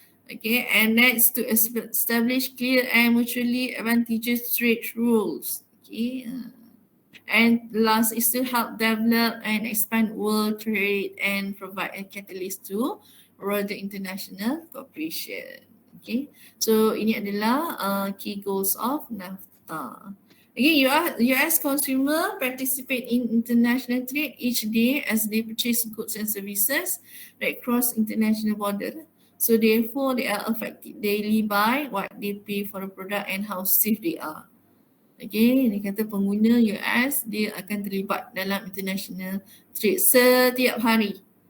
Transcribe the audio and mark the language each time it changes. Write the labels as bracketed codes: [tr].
[en] Okay, and next, to establish clear and mutually advantageous trade rules. Okay. And last is to help develop and expand world trade and provide a catalyst to broader international cooperation. Okay, so [ms] ini adalah [en] key goals of NAFTA. Okay, US consumer participate in international trade each day as they purchase goods and services that cross international border. So therefore, they are affected daily by what they pay for a product and how safe they are. [ms] Okay, dia kata pengguna US dia akan terlibat dalam [en] international trade [ms] setiap hari.